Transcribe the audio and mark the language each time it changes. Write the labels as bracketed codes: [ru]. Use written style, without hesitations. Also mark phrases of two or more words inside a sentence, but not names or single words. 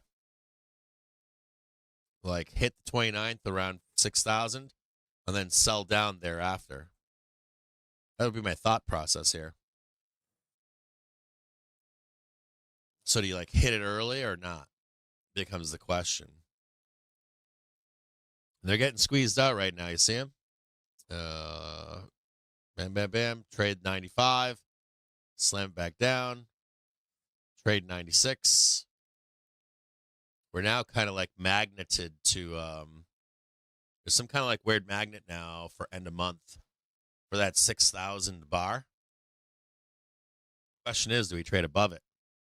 [en] Like hit the 29th around 6,000 and then sell down thereafter. That would be my thought process here. So do you like hit it early or not? Becomes the question. And they're getting squeezed out right now. You see them? Bam, bam, bam. Trade 95. Slam it back down. Trade 96. We're now kind of like magneted to, there's some kind of like weird magnet now for end of month for that 6,000 bar. Question is, do we trade above it?